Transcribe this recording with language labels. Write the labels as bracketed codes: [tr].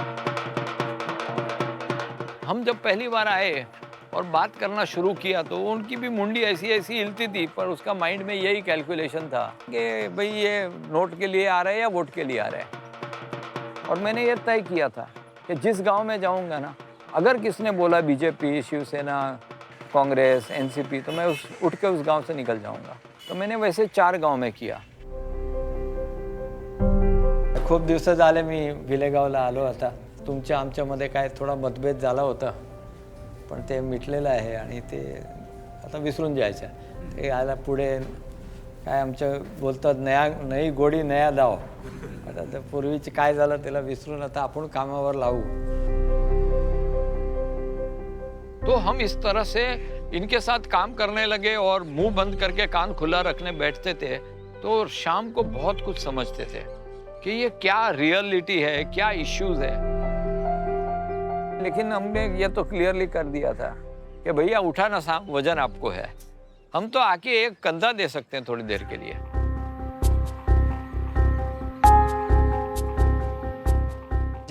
[hi] हम जब पहली बार आए और बात करना शुरू किया तो उनकी भी मुंडी ऐसी हिलती थी, पर उसका माइंड में यही कैलकुलेशन था कि भाई ये नोट के लिए आ रहे हैं या वोट के लिए आ रहे हैं। और मैंने ये तय किया था कि जिस गांव में जाऊंगा ना, अगर किसने बोला बीजेपी, शिवसेना, कांग्रेस, एनसीपी, तो मैं उठ के उस गांव से निकल जाऊंगा। तो मैंने वैसे 4 गांव में किया। [mr] खूप दिवस झाले मी विलेगावला आलो आता। तुमच्या आमच्यामध्ये काय थोडा मतभेद झाला होता, पण ते मिटलेलं आहे आणि ते आता विसरून जायचं। ते आला पुढे काय आमचं बोलतात नई गोडी नया दाव। आता ते पूर्वीचं काय झालं त्याला विसरून आता आपण कामावर लावू। [hi] तो हम इस तरह से इनके साथ काम करने लगे और मुंह बंद करके कान खुला रखने बैठते थे, तो शाम को बहुत कुछ समझते थे कि ये क्या रियलिटी है, क्या इश्यूज है। लेकिन हमने ये तो क्लियरली कर दिया था कि भैया उठाना वजन आपको है, हम तो आके एक कंधा दे सकते हैं थोड़ी देर के लिए।